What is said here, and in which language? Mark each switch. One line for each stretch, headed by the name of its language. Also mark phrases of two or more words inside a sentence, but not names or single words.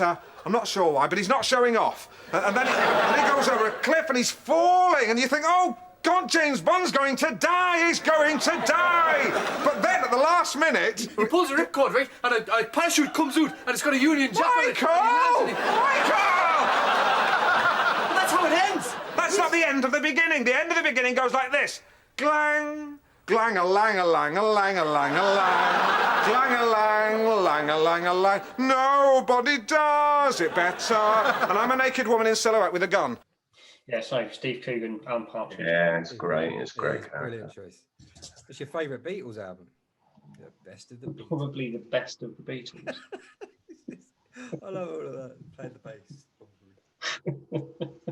English: I'm not sure why, but he's not showing off. And then he goes over a cliff, and he's falling, and you think, "Oh, God, James Bond's going to die, he's going to die!" But then, at the last minute... He pulls a ripcord, right, and a parachute comes out, and it's got a Union Jack on it. Michael! That's how it ends! That's not the end of the beginning. The end of the beginning goes like this. Glang, glang-a-lang-a-lang-a-lang-a-lang. Glang-a-lang-lang-a-lang-a-lang. Nobody does it better. And I'm a naked woman in silhouette with a gun. Yeah, so Steve Coogan, Alan Partridge. Yeah, it's great. It's great. It's a brilliant choice. What's your favourite Beatles album? The best of the Beatles. Probably the best of the Beatles. I love all of that. Playing the bass.